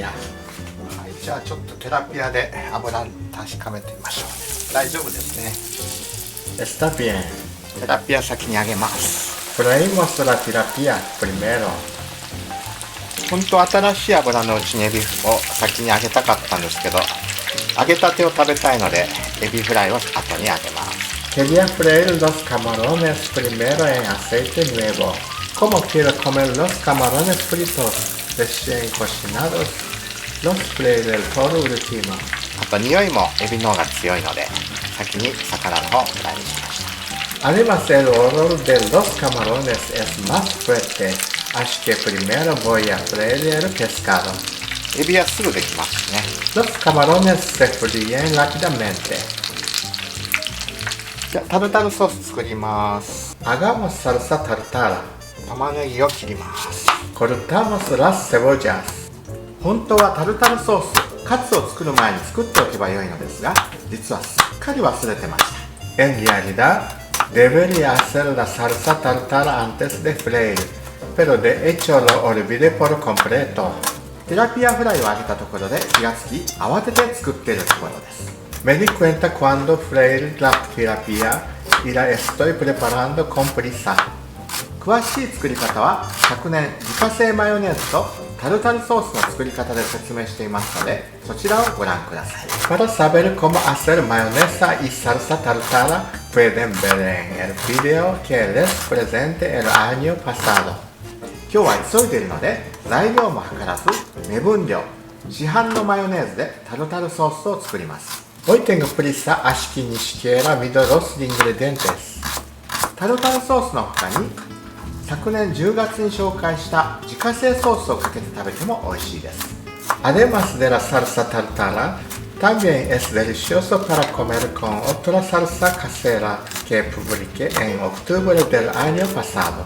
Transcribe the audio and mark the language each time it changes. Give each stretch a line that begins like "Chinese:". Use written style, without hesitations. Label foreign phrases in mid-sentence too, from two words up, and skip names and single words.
Japanese: はい、じゃあちょっとテラピアで油確かめてみましょう。大丈夫ですね。
Spanish: Está bien.
Japanese: テラピア先に揚げます。
Spanish: Freímos la tilapia primero.
Japanese: 本当は新しい油のうちにエビを先に揚げたかったんですけど、揚げたてを食べたいのでエビフライを後に揚げます。
Spanish: Quería freír los camarones primero en aceite nuevo. Como quiero comer los camarones fritos recién cocinados, los freiré por último.
Japanese: あと匂いもエビの方が強いので、先に魚の方をフライにしました。
Spanish: Además, el olor de los camarones es más fuerte, así que primero voy a freír el pescado.
Japanese: エビはすぐできますね。
Spanish: Los camarones se fríen rápidamente.
Japanese: じゃあタルタルソース作ります。
Spanish: Hagamos salsa tartara.
Japanese: 玉ねぎを切ります。
Spanish: Cortamos las cebollas.
Japanese: 本当はタルタルソース、カツを作る前に作っておけばよいのですが、実はすっかり忘れてました。
Spanish: En realidad, debería hacer la salsa tartara antes de freír, pero de hecho lo olvidé por completo.
Japanese: テラピアフライを揚げたところで気がつき、慌てて作っているところです。
Spanish: Me di cuenta cuando freír la tilapia y la estoy preparando con prisa.
Japanese: 詳しい作り方は昨年自家製マヨネーズとタルタルソースの作り方で説明していますので、そちらをご覧ください。
Spanish: Para saber cómo hacer mayonesa y salsa tartara, pueden ver en el video que les presenté el año pasado.
Japanese: 今日は急いでいるので材料も計らず目分量、市販のマヨネーズでタルタルソースを作ります。
Spanish: Hoy tengo prisa, así que ni siquiera mido los ingredientes.
Japanese: タルタルソースの他に昨年10月に紹介した自家製ソースをかけて食べても美味しいです。
Spanish: Además de la salsa tartara, también es delicioso para comer con otra salsa casera que publiqué en octubre del año pasado。